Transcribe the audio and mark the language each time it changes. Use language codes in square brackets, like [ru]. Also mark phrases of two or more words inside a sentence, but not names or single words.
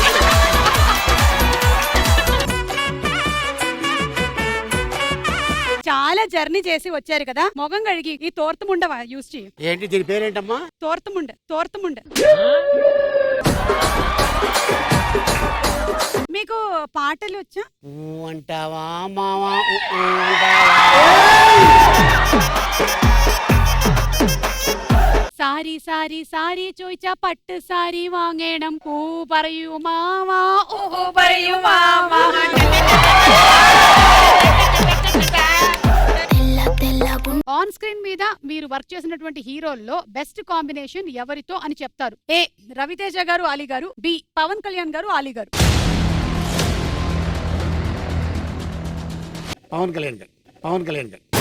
[te] చాలా జర్నీ చేసి వచ్చారు కదా, మొగం కడిగి ఈ తోర్తముండ యూస్ చేయి. ఏంటి దీని పేరేంటమ్మా? తోర్తముండ. మీకు పాటలు వచ్చా? అంటావా మావా? [ml] സാരി സാരി സാരി ചോദിച്ച പട്ട് സാരി വാങ്ങണം. പൂ പറയൂ മാവാ, ഓഹോ പറയൂ മാവാ. [en] on screen [te] మీద మీరు వర్క్ చేసినటువంటి హీరోల్లో [en] best combination [te] ఎవరితో అని చెప్తారు? ఏ రవితేజ గారు అలీ గారు, బి పవన్ కళ్యాణ్ గారు అలీ గారు. పవన్ కళ్యాణ్ గారు.